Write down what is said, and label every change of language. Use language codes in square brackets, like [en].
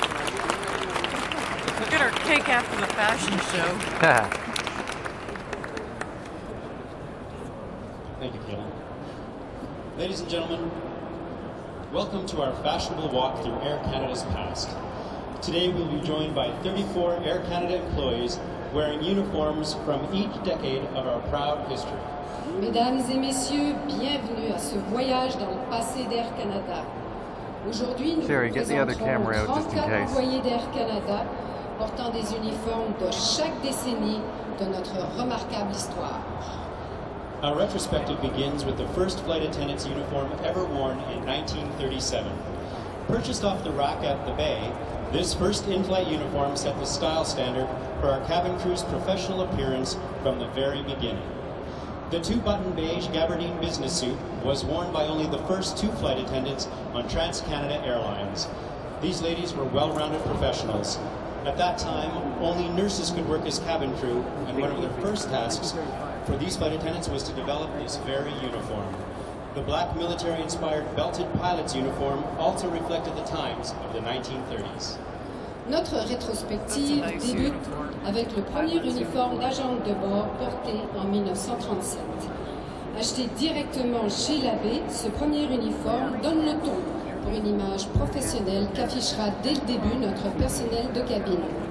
[en] cake after the fashion show. Thank you, Kayla. Ladies and gentlemen, welcome to our fashionable walk through Air Canada's past. Today we'll be joined by 34 Air Canada employees wearing uniforms from each decade of our proud history. [fr] Mesdames et messieurs, bienvenue à ce voyage dans le passé d'Air Canada. Aujourd'hui, nous vous présenterons 34 employés d'Air Canada portant des uniformes de chaque décennie de notre remarquable histoire. [en] Our retrospective begins with the first flight attendant's uniform ever worn in 1937. Purchased off the rack at the Bay, this first in-flight uniform set the style standard for our cabin crew's professional appearance from the very beginning. The two-button beige gabardine business suit was worn by only the first two flight attendants on Trans-Canada Airlines. These ladies were well-rounded professionals. At that time, only nurses could work as cabin crew, and one of their first tasks for these flight attendants was to develop this very uniform. The black military-inspired belted pilot's uniform also reflected the times of the 1930s. [fr] Notre rétrospective débute avec le premier uniforme d'agent de bord porté en 1937. Acheté directement chez l'abbé, ce premier uniforme donne le ton pour une image professionnelle qu'affichera dès le début notre personnel de cabine.